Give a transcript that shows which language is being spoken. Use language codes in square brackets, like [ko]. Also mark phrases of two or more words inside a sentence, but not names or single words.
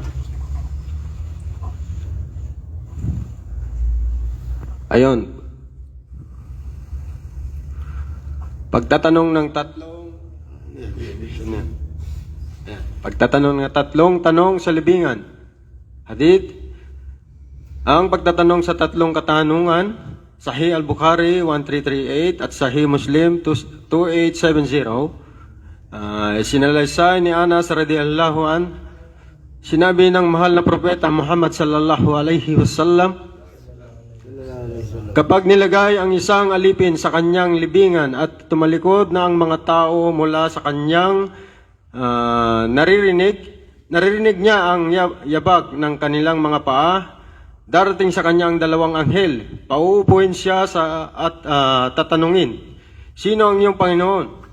[tl] Ayon. Pagtatanong ng tatlong tanong sa libingan. Hadith. Ang pagtatanong sa tatlong katanungan, Sahih al-Bukhari 1338 at Sahih Muslim 2870. Sinalaysay ni Anas [ar] رضي الله عن, [tl] sinabi ng mahal na propeta Muhammad [ar] صلى الله عليه وسلم, [tl] kapag nilagay ang isang alipin sa kanyang libingan at tumalikod na ang mga tao mula sa kanyang naririnig niya ang yabag ng kanilang mga paa, darating sa kanyang dalawang anghel, pauupuin siya at tatanungin, sino ang iyong Panginoon?